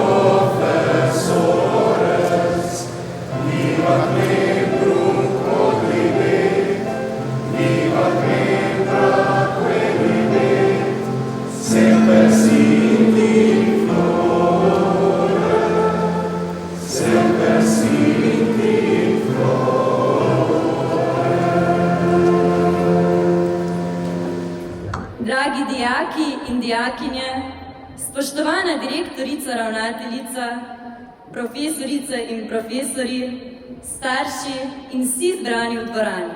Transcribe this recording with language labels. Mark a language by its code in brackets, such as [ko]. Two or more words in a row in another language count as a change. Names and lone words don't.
[la] professores, viva membrum quodlibet, viva membra quellibet, semper sit in flore, semper sit in [sl] Dragi dijaki in dijakinje, spoštovana direktorica, ravnateljica, profesorice in profesorji, starši in vsi zbrani v dvorani.